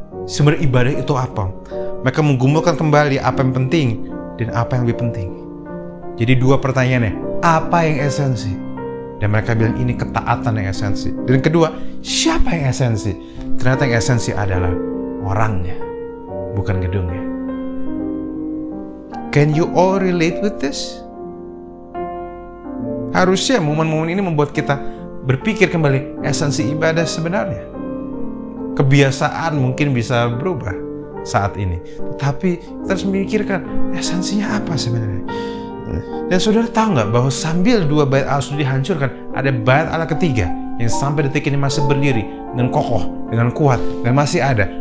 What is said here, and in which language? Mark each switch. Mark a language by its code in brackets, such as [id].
[id] Sebenarnya ibadah itu apa? Mereka menggumulkan kembali apa yang penting dan apa yang lebih penting. Jadi dua pertanyaannya, apa yang esensi? Dan mereka bilang ini ketaatan yang esensi. Dan kedua, siapa yang esensi? Ternyata yang esensi adalah orangnya, bukan gedungnya. [en] Can you all relate with this? [id] Harusnya momen-momen ini membuat kita berpikir kembali esensi ibadah sebenarnya. Kebiasaan mungkin bisa berubah saat ini, tetapi kita harus memikirkan esensinya apa sebenarnya. Dan saudara tahu nggak bahwa sambil dua bait Allah sudah dihancurkan, ada bait Allah ketiga yang sampai detik ini masih berdiri dengan kokoh, dengan kuat, dan masih ada.